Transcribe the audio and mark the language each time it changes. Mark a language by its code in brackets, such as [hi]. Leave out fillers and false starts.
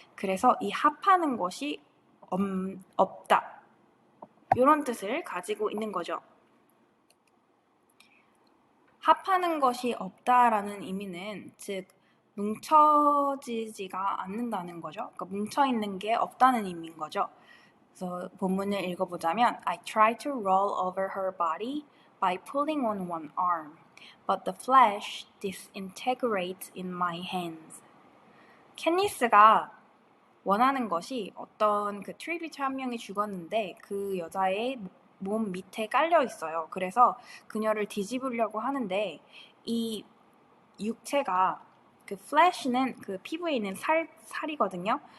[ko] 그래서 이 합하는 것이 없다 이런 뜻을 가지고 있는 거죠. 합하는 것이 없다라는 의미는 즉 뭉쳐지지가 않는다는 거죠. 그러니까 뭉쳐있는 게 없다는 의미인 거죠. 그래서 본문을 읽어보자면 [en] I tried to roll over her body by pulling on one arm, but the flesh disintegrates in my hands. [ko] 캣니스가 원하는 것이 어떤 그 트리비트 한 명이 죽었는데 그 여자의 몸 밑에 깔려 있어요. 그래서 그녀를 뒤집으려고 하는데 이 육체가 그 flesh는 그 피부에 있는 살이거든요.